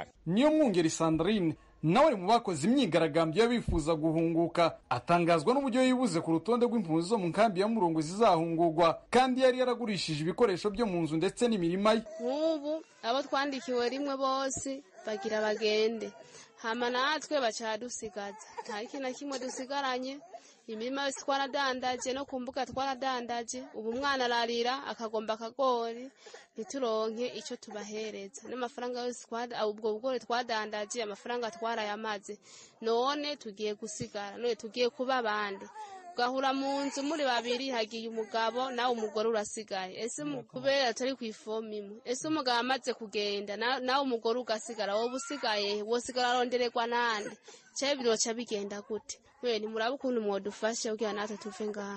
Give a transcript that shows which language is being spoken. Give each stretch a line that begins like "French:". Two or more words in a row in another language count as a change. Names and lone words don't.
Kinyarwanda: Niyo Mwungeri Sandrine nawe mu bakoze imyigaragambyo y'abifuza guhunguka atangazwa n'uburyo yibuze ku rutonde rw'impunzi zo mu nkambi ya Murongwe zizahungurwa kandi yari yaragurishije ibikoresho byo mu nzu ndetse n'imirima ye.
Rundi: Nk'ubu abo twandikiwe rimwe bose bagira bagende hama natwe bacadusigaza nta kintu na kimwe dusigaranye. Imirima yose twaradandaje no kumbuga twaradandaje ubu umwana ararira akagomba akagori ntituronke icyo tubahereza n'amafaranga yose ubwo bugori twadandaje amafaranga twarayamaze none tugiye gusigara none tugiye kuba abandi ugahura mu nzu muri babiri hagiye umugabo nawe umugore urasigaye ese kubera turi ku ifomu imwe ese umugabo amaze kugenda nawe umugore ugasigara wowe usigaye wosigara arondererwa nande cyo biroca bigenda gute we ni murabe ukuntu mwodufashe kugira natwe tuve ngaha.